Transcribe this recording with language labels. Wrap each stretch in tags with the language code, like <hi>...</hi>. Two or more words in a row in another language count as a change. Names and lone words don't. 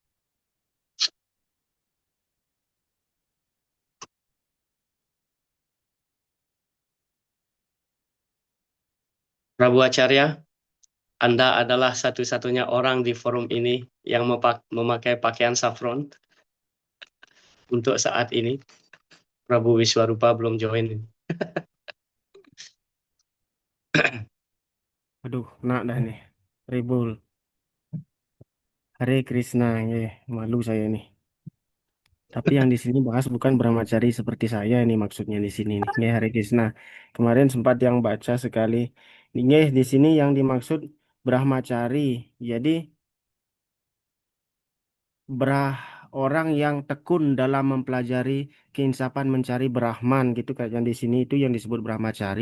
<id>Prabu Acharya, Anda adalah satu-satunya orang di forum ini yang memakai pakaian saffron untuk saat ini. Prabu Wiswarupa belum join. Aduh, nak dah nih. Ribul. Hare Krishna, malu saya nih. Tapi yang di sini bahas bukan Brahmachari seperti saya ini maksudnya di sini nih. Hare Krishna. Kemarin sempat yang baca sekali. Di sini yang dimaksud Brahmachari. Jadi orang yang tekun dalam mempelajari keinsapan mencari Brahman gitu kayak yang di sini itu yang disebut Brahmachari.</id>